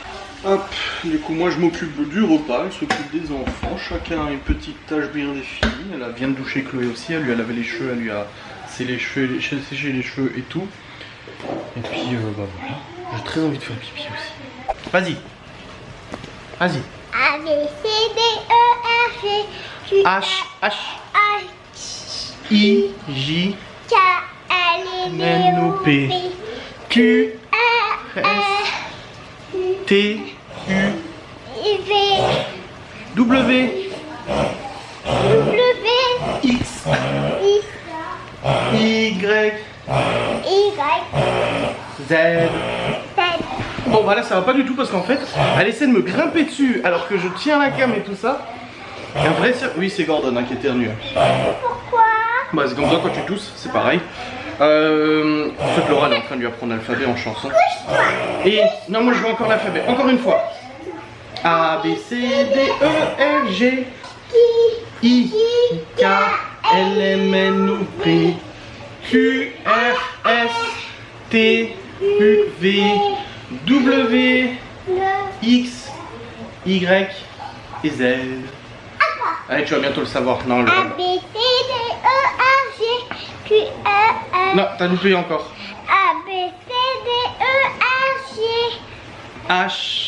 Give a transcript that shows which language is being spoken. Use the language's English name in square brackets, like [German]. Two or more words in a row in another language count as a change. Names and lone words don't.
[French] Hop, du coup moi je m'occupe du repas, elle s'occupe des enfants, chacun a une petite tâche bien définie. Elle vient de doucher Chloé aussi, elle lui a lavé les cheveux, elle lui a séché les cheveux et tout. Et puis bah voilà, j'ai très envie de faire pipi aussi. Vas-y. Vas-y. A, B, C, D, E, F, G, H, H, I, J, K, L, M, N, O, P, Q, S, T, U, V, W, X, Y, Z. Bon bah là ça va pas du tout parce qu'en fait elle essaie de me grimper dessus alors que je tiens la cam et tout ça. Et un vrai oui c'est Gordon hein, qui éternue. Pourquoi? Bah c'est comme ça quand tu tousses, c'est pareil. En fait Laura elle est en train de lui apprendre l'alphabet en chanson. Et non moi je veux encore l'alphabet, encore une fois. A, B, C, D, E, F, G, I, K, L, M, N, O, P, Q, R, S, T, U, V, W, X, Y et Z. Allez, tu vas bientôt le savoir. Non, le... A, B, C, D, E, F, G, Q, R, S. Non, t'as loupé encore. A, B, C, D, E, F, G, H.